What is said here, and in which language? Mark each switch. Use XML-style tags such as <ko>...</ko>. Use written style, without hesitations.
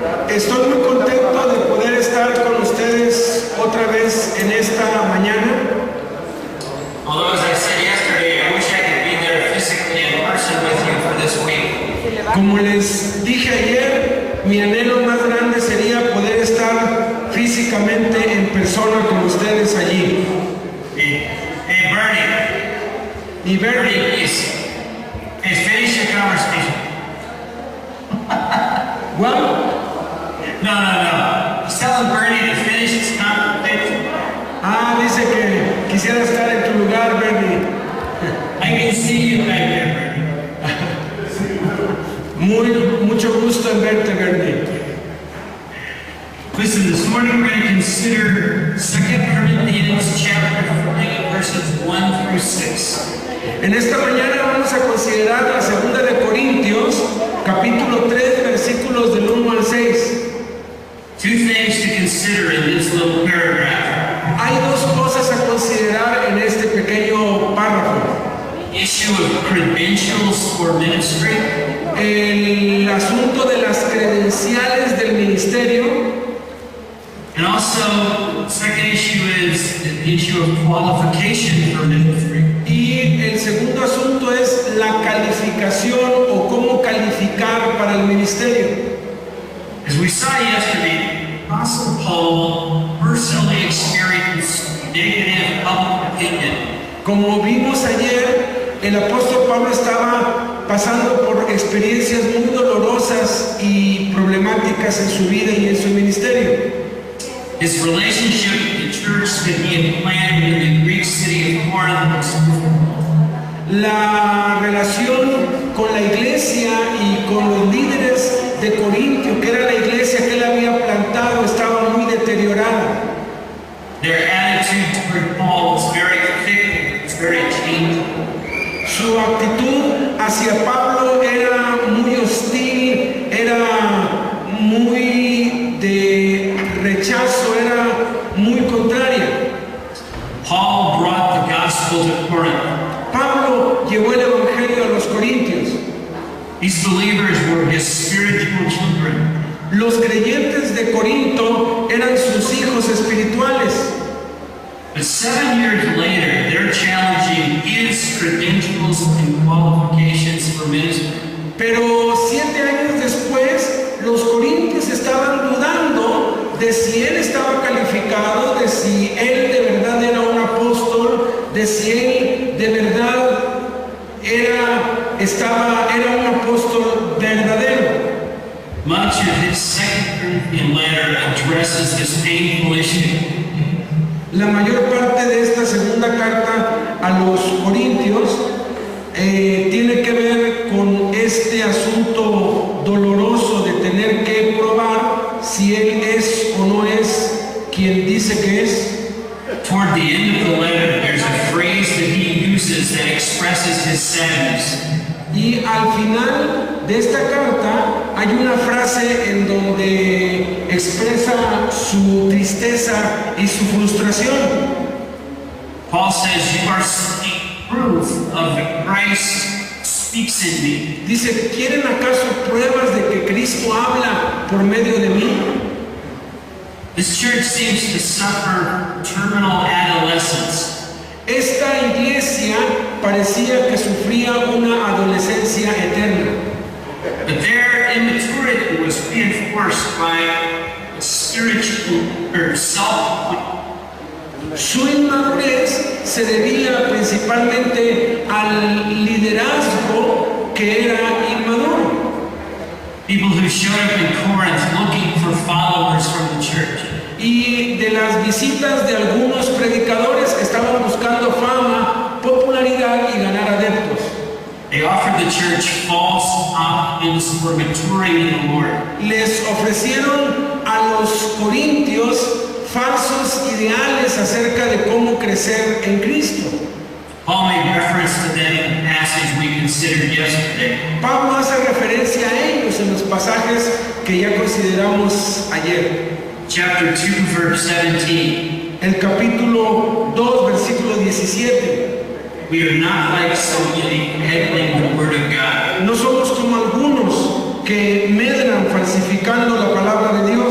<es>Estoy muy contento de poder estar con ustedes otra vez en esta mañana.</es> <en>Although, as I said yesterday, I wish I could be there physically in person with you for this week.</en> <es>Como les dije ayer, mi anhelo más grande sería poder estar físicamente en persona con ustedes allí.</es> <en>Hey, Bernie.</en> <es>Y Bernie, ver,</es> <en>please. Hey, finish your conversation. well, No. He's telling Bernie to finish his conversation.</en> <es>dice que quisiera estar en tu lugar, Bernie.</es> <en>I can see you back there, Bernie.</en> <es>Mucho gusto en verte, Bernie.</es> <en>Listen, this morning we're going to consider 2 Corinthians chapter 3, verses 1 through 6.</en> <es>En esta mañana vamos a considerar la segunda de Corintios, capítulo 3, versículos del 1 al 6.</es> <en>Two things to consider in this little paragraph.</en> <es>Hay dos cosas a considerar en este pequeño párrafo.</es> <en>Issue of credentials for ministry,</en> <es>El asunto de las credenciales del ministerio.</es> <en>and also second issue is the issue of qualification for ministry.</en> <es>Y el segundo asunto es la calificación o cómo calificar para el ministerio.</es> <en>As we saw yesterday, Apostle Paul personally experienced negative public opinion.</en> <es>Como vimos ayer, el apóstol Pablo estaba pasando por experiencias muy dolorosas y problemáticas en su vida y en su ministerio.</es> <en>His relationship with the church that he had planted in the Greek city of Corinth was</en> <es>La relación con la iglesia y con los líderes de Corintio, que era la iglesia que él había plantado, estaba muy deteriorada.</es> <en>their attitude toward Paul was very fickle, it was very changeable.</en> <es>Su actitud hacia Pablo era muy hostil, era muy de rechazo, era muy contraria.</es> <en>Paul brought the gospel to Corinth.</en> <es>Pablo llevó el evangelio a los corintios.</es> <en>These believers were his spiritual children.</en> <es>Los creyentes de Corinto eran sus hijos espirituales.</es> <en>But 7 years later, they're challenging his credentials and qualifications for ministry.</en> <es>Pero 7 años después, los corintios estaban dudando de si él estaba calificado, de si él de verdad era un apóstol, de si él de verdad era un apóstol verdadero.</es> <en>Much of his 2 Corinthian letter addresses this painful issue.</en> <es>La mayor parte de esta segunda carta a los corintios tiene que ver con este asunto doloroso de tener que probar si él es o no es quien dice que es.</es> <en>Toward the end of the letter, there's a phrase that he uses that expresses his sadness.</en> <es>Y al final de esta carta hay una frase en donde expresa su tristeza y su frustración.</es> <en>Paul says, "You are seeking proof of the Christ speaks in me."</en> <es>Dice, ¿quieren acaso pruebas de que Cristo habla por medio de mí?</es> <en>This church seems to suffer terminal adolescence.</en> <es>Esta iglesia parecía que sufría una adolescencia eterna.</es> <en>But their immaturity was reinforced by a spiritual or self.</en> <es>Su inmadurez se debía principalmente al liderazgo que era inmaduro.</es> <en>People who showed up in Corinth looking for followers from the church.</en> <es>Y de las visitas de algunos predicadores que estaban buscando fama, popularidad y ganar adeptos.</es> <en>They offered the church false optimism for maturing in the Lord.</en> <es>Les ofrecieron a los corintios falsos ideales acerca de cómo crecer en Cristo.</es> <en>Paul made reference to them in the passage we considered yesterday.</en> <es>Pablo hace referencia a ellos en los pasajes que ya consideramos ayer.</es> <en>Chapter 2, verse 17.</en> <es>El capítulo 2, versículo 17.</es> <en>We are not like so many peddling the word of God.</en> <es>No somos como algunos que medran falsificando la palabra de</es>